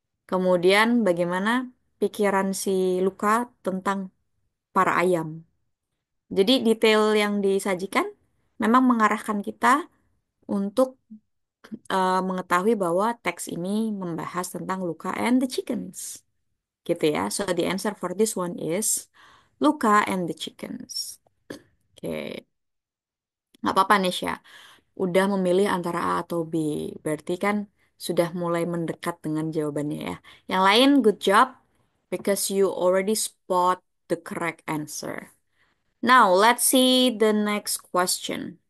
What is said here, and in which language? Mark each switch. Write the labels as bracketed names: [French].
[Indonesian] Kemudian bagaimana pikiran si Luka tentang para ayam. Jadi detail yang disajikan memang mengarahkan kita untuk mengetahui bahwa teks ini membahas tentang Luka and the chickens. Gitu ya. [English] So the answer for this one is Luka and the chickens. [Indonesian] Oke, nggak apa-apa Nesya. Udah memilih antara A atau B. Berarti kan sudah mulai mendekat dengan jawabannya ya. Yang lain, [English] good job. Because you already spot the correct answer. Now, let's see the next question.